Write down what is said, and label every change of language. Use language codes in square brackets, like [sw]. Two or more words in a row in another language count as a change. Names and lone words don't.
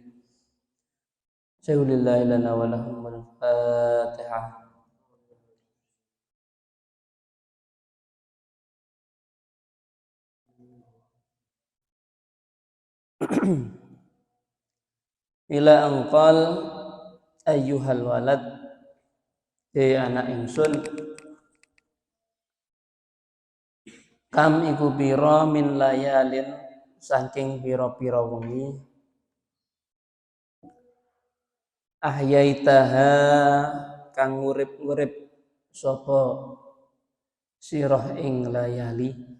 [ar] شيء لله لنا ولهم الفاتحة. إلى أنقل أيها الولد, [jv] anak ingsun, kam iku pira [ar] من ليال [jv] saking pira-pira wengi ahyaitaha kang urip-urip sapa sirah ing layali